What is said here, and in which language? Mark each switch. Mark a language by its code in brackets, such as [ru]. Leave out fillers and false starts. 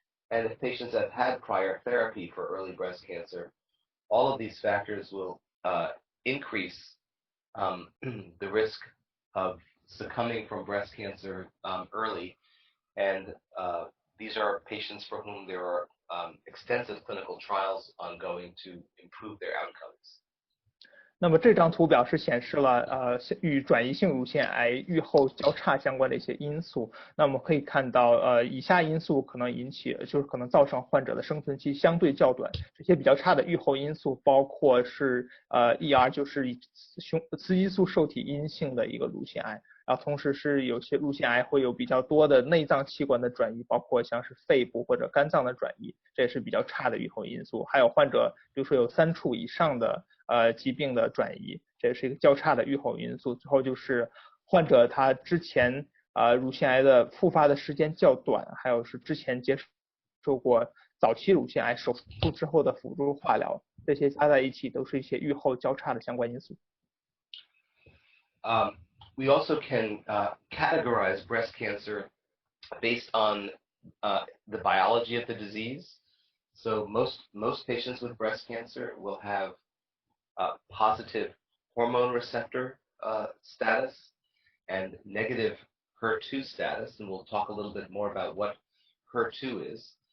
[en] And if patients have had prior therapy for early breast cancer, all of these factors will increase the risk of succumbing from breast cancer early. And these are patients for whom there are extensive clinical trials ongoing to improve their outcomes. [zh] 那么这张图表是显示了与转移性乳腺癌预后较差相关的一些因素。那么可以看到以下因素可能可能造成患者的生存期相对较短。这些比较差的预后因素包括是ER 就是雌激素受体阴性的一个乳腺癌，然后同时是有些乳腺癌会有比较多的内脏器官的转移，包括像是肺部或者肝脏的转移，这也是比较差的预后因素。还有患者比如说有3处以上的疾病的转移，这也是一个较差的预后因素。最后就是患者他之前乳腺癌的复发的时间较短，还有是之前接受过早期乳腺癌手术之后的辅助化疗，这些加在一起都是一些预后较差的相关因素。 [en] We also can categorize breast cancer based on the biology of the disease. So most patients with breast cancer will have positive hormone receptor status and negative HER2 status, and we'll talk a little bit more about what HER2 is.